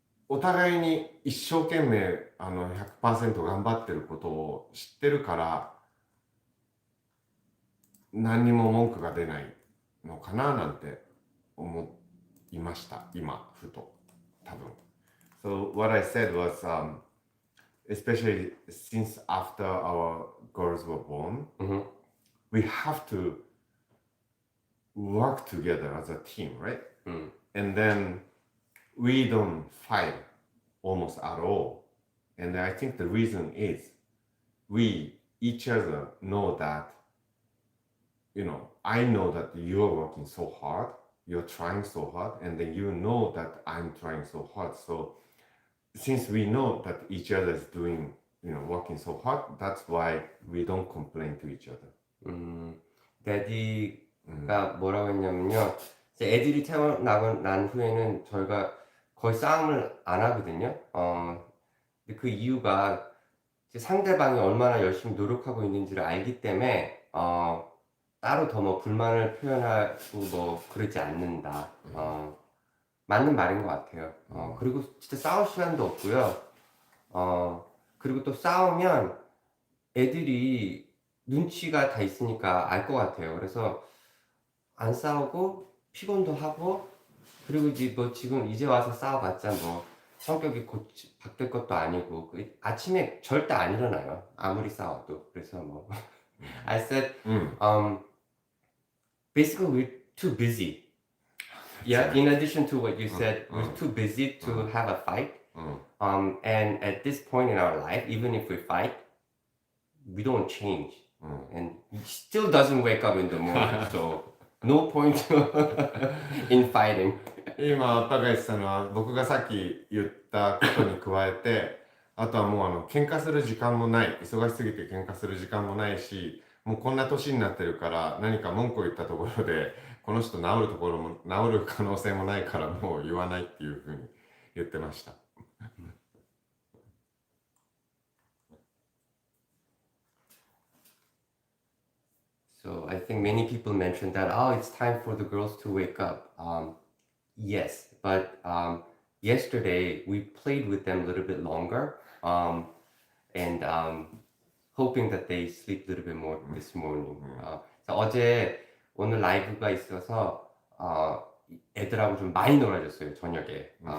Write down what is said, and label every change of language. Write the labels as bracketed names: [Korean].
[Japanese] お互いに一生懸命100% 頑張ってることを知ってるから、何にも文句が出ないのかななんて思いました、今ふと、多分。 [English] So what I said was, especially since after our girls were born, Mhm. we have to work together as a team, right? Mm. And then we don't fight almost at all. And I think the reason is we each other know that, I know that you're working so hard, you're trying so hard, and then you know that I'm trying so hard. So since we know that each other is doing, working so hard, that's why we don't complain to each other. [Korean] 데디가 뭐라고 했냐면요. 이제 애들이 태어나고 난 후에는 저희가 거의 싸움을 안 하거든요. 근데 그 이유가 이제 상대방이 얼마나 열심히 노력하고 있는지를 알기 때문에 따로 더 뭐 불만을 표현하고 뭐 그러지 않는다. 맞는 말인 것 같아요. 그리고 진짜 싸울 시간도 없고요. 그리고 또 싸우면 애들이 눈치가 다 있으니까 알 것 같아요. 그래서 안 싸우고 피곤도 하고 그리고 이제 뭐 지금 이제 와서 싸워봤자 뭐 성격이 바뀔 것도 아니고 아침에 절대 안 일어나요. 아무리 싸워도. 그래서 뭐 [English] I said basically we're too busy. Yeah, in addition to what you said, we're too busy to have a fight. And at this point in our life, even if we fight, we don't change. And he still doesn't wake up in the morning. So no point in fighting. [Japanese] 今、高橋さんは僕がさっき言ったことに加えて、あとはもう喧嘩する時間もない、忙しすぎて喧嘩する時間もないし、もうこんな年になってるから何か文句を言ったところで、この人治る可能性もないからもう言わないっていうふうに言ってました。 [English] So I think many people mentioned that, oh, it's time for the girls to wake up. Yes, but yesterday we played with them a little bit longer, and hoping that they sleep a little bit more this morning. [Korean] 어제 오늘 라이브가 있어서 애들하고 좀 많이 놀아줬어요, 저녁에.